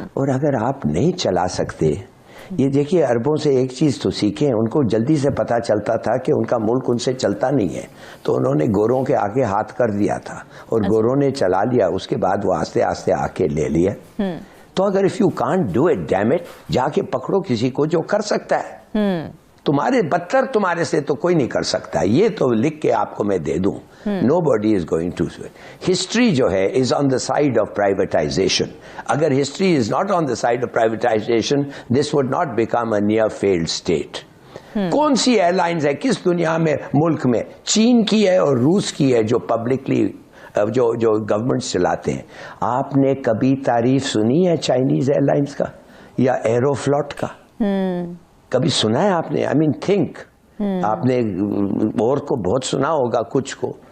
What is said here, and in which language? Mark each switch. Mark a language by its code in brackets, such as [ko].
[hi] और अगर आप नहीं चला सकते, ये देखिए, अरबों से एक चीज तो सीखें, उनको जल्दी से पता चलता था कि उनका मुल्क उनसे चलता नहीं है, तो उन्होंने गोरों के आगे हाथ कर दिया था और गोरों ने चला लिया, उसके बाद वो आस्ते आस्ते आके ले लिया। तो अगर [en] if you can't do it, damn it, [hi] जाके पकड़ो किसी को जो कर सकता है। तुम्हारे बदतर तुम्हारे से तो कोई नहीं कर सकता, ये तो लिख के आपको मैं दे दूं। [en] Nobody is going to do it. History [hi] जो है [en] is on the side of privatization. अगर history is not on the side of privatization, this would not become a near failed state. [hi] कौन सी एयरलाइंस है किस दुनिया में, मुल्क में? चीन की है और रूस की है जो पब्लिकली जो गवर्नमेंट चलाते हैं। आपने कभी तारीफ सुनी है चाइनीज एयरलाइंस का या एरोफ्लॉट का? कभी सुना है आपने? [en] I mean think, [hi] आपने और को बहुत सुना होगा, कुछ को।